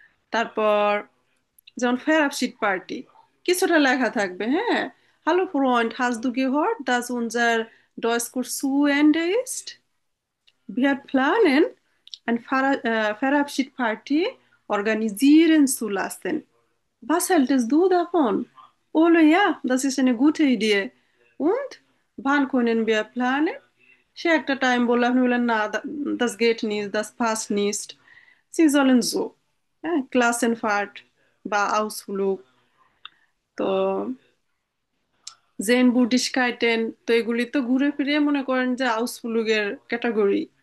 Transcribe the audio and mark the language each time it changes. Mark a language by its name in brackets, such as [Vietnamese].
[Bangla] তারপর যেমন ফেরাবশিট পার্টি, কিছুটা লেখা থাকবে, হ্যাঁ। [German] Hallo Freund, hast du gehört, dass unser Deutschkurs zu Ende ist? Wir planen, eine Verabschiedparty organisieren zu lassen. Was hältst du davon? Ole, ja, das ist eine gute Idee. Und wann können wir planen? [Bangla] সে একটা time বললো, আপনি বললেন না, [German] das geht nicht, das passt nicht. Sie sollen so, [Bangla] হ্যাঁ, Klassenfahrt বা Ausflug, তো gen বুডিশকাইটেন, তো এগুলি তো ঘুরে ফিরে মনে করেন যে আউসফুলুগের ক্যাটাগরি।